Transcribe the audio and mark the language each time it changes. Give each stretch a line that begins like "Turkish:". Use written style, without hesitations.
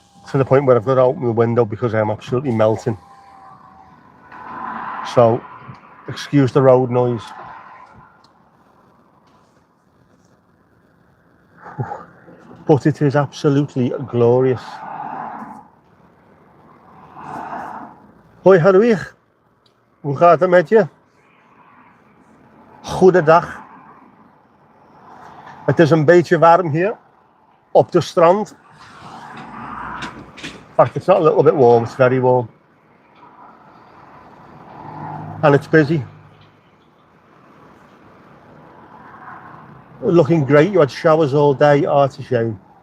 English: To the point where I've got to open the window because I am absolutely melting. So, excuse the road noise. But it is absolutely glorious.
Dutch: Hoi Hadwig, hoe gaat het met je? Goedendag. Het is een beetje warm hier op de strand.
English: In fact, it's not a little bit warm, it's very warm. And it's busy. Looking great, you had showers all day, oh, it's a shame.